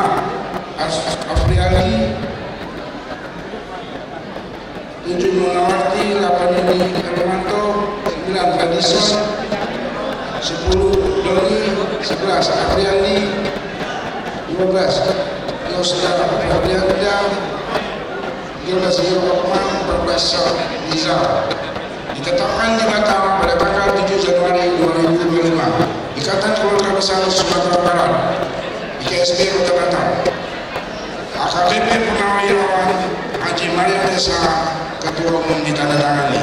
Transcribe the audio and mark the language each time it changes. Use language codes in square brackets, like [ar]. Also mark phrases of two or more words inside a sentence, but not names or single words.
[id] Afriali. 7. Munawati. 8. Ini Hermanto. 9. Adison. 10. Doni. 11. Afriani. 15. Yosda Fabrianda. 13. Yurokman. 14. Rizal. Ditetapkan di Batam pada tanggal 7 Januari 2025. Ikatan Keluarga Besar Sumatera Barat, IKSB Kota Batam. AKBP Purnawirawan Haji Maria Desa Ketua Umum ditandatangani.